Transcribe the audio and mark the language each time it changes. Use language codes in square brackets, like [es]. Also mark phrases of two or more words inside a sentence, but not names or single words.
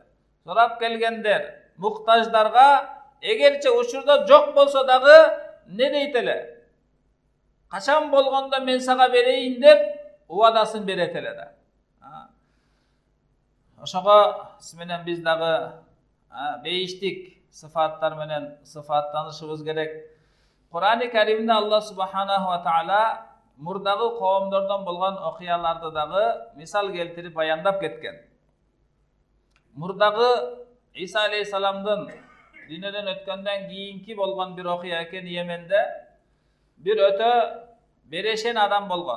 [ky] Сурап келгендер, муктаждарга эгерче учурда жок болсо дагы не дейт эле? Качан болгондо мен сага берейин деп убадасын берет эле да. Ошого менен биз дагы бейиштик сыфаттар менен сыфаттанышыбыз керек. Кур'ан-ы Каримде Аллах [ar] سبحانه وتعالى [ky] мурдагы кавимлерден болган окыяларда дагы мисал келтирип баяндап кеткен. Мурдагы Иса алейхиссаламдын дүйнөдөн өткөндөн кийинки болгон бир окуя экен Йеменде бир өтө берешен адам болгон.